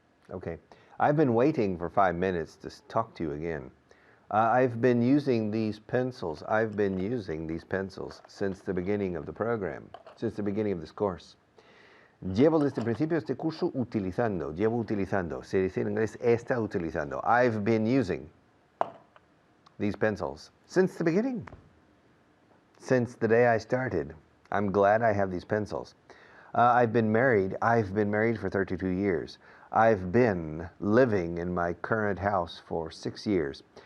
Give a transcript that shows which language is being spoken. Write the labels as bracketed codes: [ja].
[en] Okay. I've been waiting for 5 minutes to talk to you again. I've been using these pencils. I've been using these pencils since the beginning of the program, since the beginning of this course. [es] Llevo desde el principio este curso utilizando. Llevo utilizando. Se dice en inglés, está utilizando. [en] I've been using these pencils since the beginning. Since the day I started. I'm glad I have these pencils. I've been married. I've been married for 32 years. I've been living in my current house for 6 years.